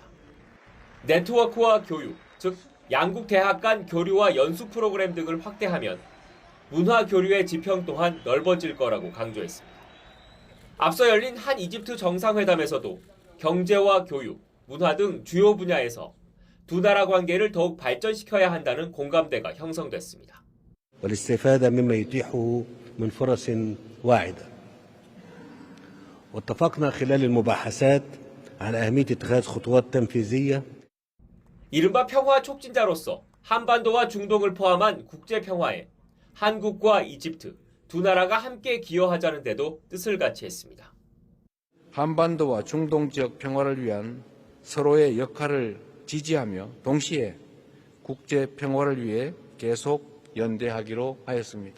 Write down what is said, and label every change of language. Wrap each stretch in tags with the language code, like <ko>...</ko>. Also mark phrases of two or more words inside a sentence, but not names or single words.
<ko>네트워크와 교육, 즉 양국 대학 간 교류와 연수 프로그램 등을 확대하면 문화 교류의 지평 또한 넓어질 거라고 강조했습니다. 앞서 열린 한 이집트 정상회담에서도 경제와 교육, 문화 등 주요 분야에서 두 나라 관계를 더욱 발전시켜야 한다는 공감대가 형성됐습니다.</ko> <ar>والاستفادة مما يتيحه من فرص واعدة. واتفقنا خلال المباحثات على أهمية اتخاذ خطوات تنفيذية.</ar> <ko>이른바 평화 촉진자로서 한반도와 중동을 포함한 국제 평화에 한국과 이집트 두 나라가 함께 기여하자는 데도 뜻을 같이 했습니다. 한반도와 중동 지역 평화를 위한 서로의 역할을 지지하며 동시에 국제 평화를 위해 계속 연대하기로 하였습니다.</ko>